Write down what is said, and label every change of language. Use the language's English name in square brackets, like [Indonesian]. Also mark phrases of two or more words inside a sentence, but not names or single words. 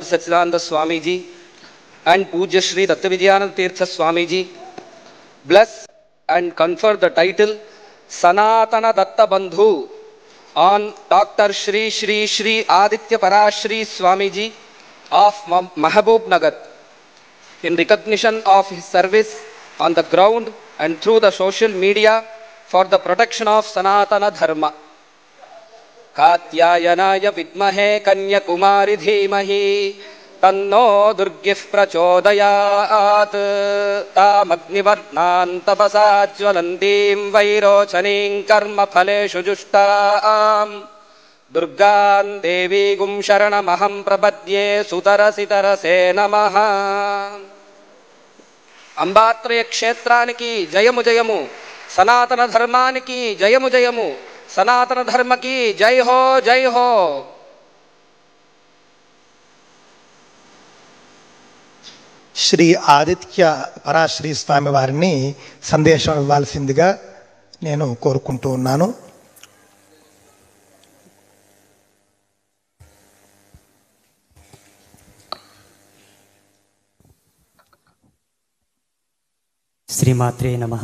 [English] सच्चिदानंद स्वामी जी and पूज्य श्री दत्त विद्यानंद तीर्थ स्वामी जी bless and confer the title Sanatana Datta Bandhu on Dr. Shri Shri Shri Aditya Parashri Swami ji of Mahabub Nagar in recognition of his service on the ground and through the social media for the protection of Sanatana Dharma. [Sanskrit] कात्यायनाय विद्महे कन्याकुमारी धीमहि तन्नो दुर्गिः प्रचोदयात् तामग्निवर्णां तपसा ज्वलन्तीं वैरोचनीं कर्मफलेषु जुष्टां दुर्गां देवीं शरणमहं प्रपद्ये सुतरसितरसे नमः. [Telugu] అంబాత్రయ క్షేత్రానికీ జయము జయము, సనాతన ధర్మానికీ జయము జయము, [Hindi] सनातन धर्म की जय हो जय हो. [Telugu] శ్రీ ఆదిత్య పరాశ్రీ స్వామి వారిని సందేశం ఇవ్వాల్సిందిగా నేను కోరుకుంటూ ఉన్నాను. [Sanskrit] శ్రీమాత్రే నమః.